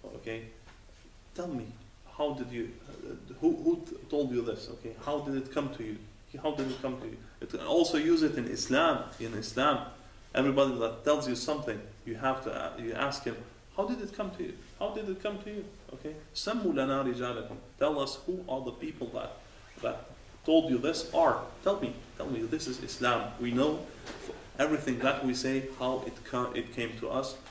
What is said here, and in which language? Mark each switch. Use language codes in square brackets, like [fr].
[en] Okay, tell me, how did you? Who told you this? Okay, how did it come to you? It can also use it in Islam. Everybody that tells you something, you ask him, how did it come to you? [ar] Okay, سَمُّوا لَنَا رِجَالَكُمْ. [en] Tell us who are the people that told you this are. Tell me, this is Islam. We know everything that we say, how it came to us.